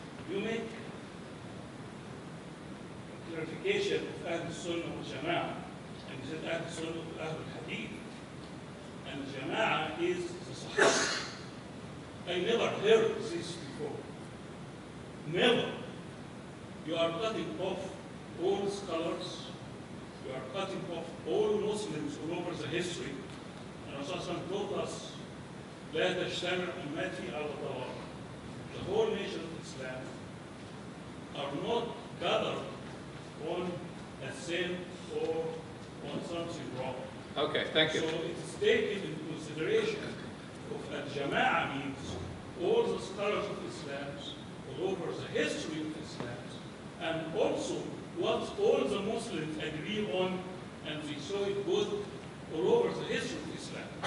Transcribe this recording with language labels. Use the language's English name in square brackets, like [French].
[English] You make clarification of Ahl Sunnah wal Jama'ah, and you said Ahl Sunnah wal Ahl Hadith, and Jama'ah is the Sahaba. I never heard this before. Never. You are cutting off all scholars, you are cutting off all Muslims all over the history. And Rasulullah told us, [Arabic] لا تجتمع أمتي على ضلال. [English] The whole nation of Islam are not gathered on a sin or on something wrong. Okay, thank you. So it is taken into consideration of al-Jama'ah means all the scholars of Islam, all over the history of Islam, and also what all the Muslims agree on, and we saw it good all over the history of Islam.